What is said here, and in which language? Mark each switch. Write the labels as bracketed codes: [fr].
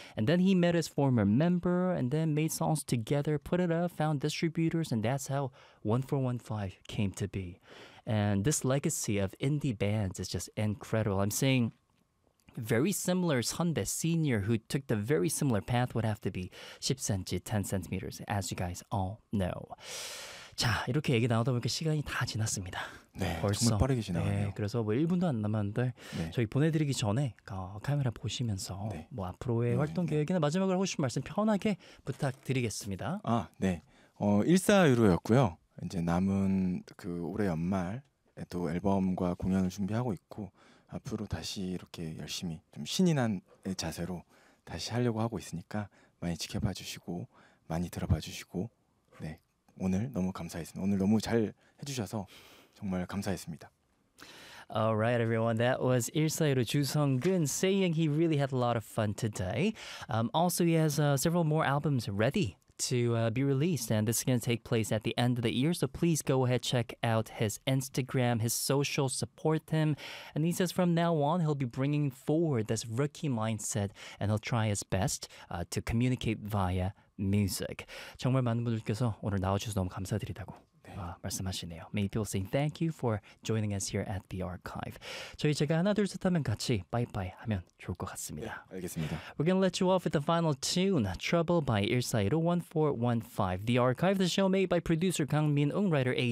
[en] And then he met his former member, and then made songs together, put it up, found distributors, and that's how 1415 came to be. And this legacy of indie bands is just incredible. I'm saying very similar 선배 senior who took the very similar path would have to be 10cm, 10cm, as you guys all know. [ko] 자, 이렇게 얘기 나오다 보니까 시간이 다 지났습니다. 네, 벌써. 정말 빠르게 지나가네요. 네, 그래서 뭐 1분도 안 남았는데 네. 저희 보내드리기 전에 카메라 보시면서 네. 뭐 앞으로의 네, 활동 네. 계획이나 마지막으로 하고 싶은 말씀 편하게 부탁드리겠습니다. 아, 네. 일사유로였고요. 이제 남은 그 올해 연말에도 앨범과 공연을 준비하고 있고 앞으로 다시 이렇게 열심히 좀 신이 난 자세로 다시 하려고 하고 있으니까 많이 지켜봐 주시고 많이 들어봐 주시고 네. 오늘 너무 감사했습니다. 오늘 너무 잘 해주셔서 정말 감사했습니다. [en] Alright, everyone. That was 일사이로 주성근 saying he really had a lot of fun today. Also, he has several more albums ready to be released, and this is going to take place at the end of the year. So please go ahead, check out his Instagram, his social, support him. And he says from now on, he'll be bringing forward this rookie mindset, and he'll try his best to communicate via music. [ko] 정말 많은 분들께서 오늘 나와주셔서 너무 감사드리다고. 말씀하시네요. [en] Many people saying thank you for joining us here at the archive. [ko] 저희 제가 하나 둘 셋 하면 같이 바이바이 하면 좋을 것 같습니다. 네, 알겠습니다. [en] We're gonna let you off with the final tune, Trouble by 141415. The archive, the show made by producer Kang Min Ung, writer A.